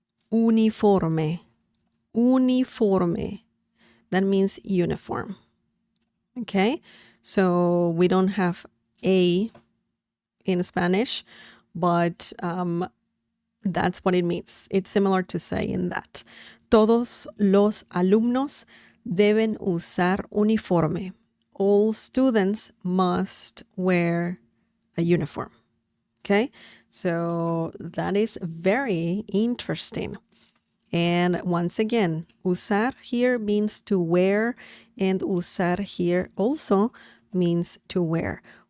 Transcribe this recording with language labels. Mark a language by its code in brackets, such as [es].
[es] Uniforme, uniforme. [en] That means uniform, okay? So we don't have A in Spanish, but that's what it means. It's similar to saying that. [es] Todos los alumnos deben usar uniforme. [en] All students must wear a uniform. Okay, so that is very interesting. And once again, usar here means to wear, and usar here also means to wear.